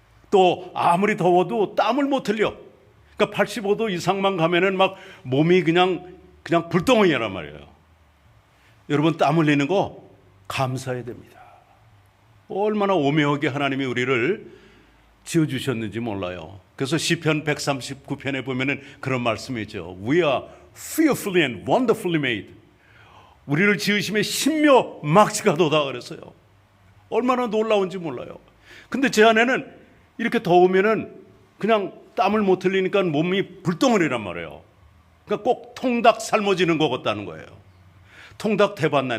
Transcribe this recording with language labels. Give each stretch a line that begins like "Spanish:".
Korean: 또 아무리 더워도 땀을 못 흘려. 그러니까 85도 이상만 가면은 막 몸이 그냥 불덩어리란 말이에요. 여러분 땀 흘리는 거 감사해야 됩니다. 얼마나 오묘하게 하나님이 우리를 지어주셨는지 몰라요. 그래서 시편 139편에 보면은 그런 말씀이 있죠.
English: We are fearfully and wonderfully made.
Korean: 우리를 지으심에 신묘막지가도다 그랬어요. 얼마나 놀라운지 몰라요. 근데 제 아내는 이렇게 더우면은 그냥 땀을 못 흘리니까 몸이 불덩어리란 말이에요. 그러니까 꼭 통닭 삶아지는 것 같다는 거예요. 통닭 대봤나요?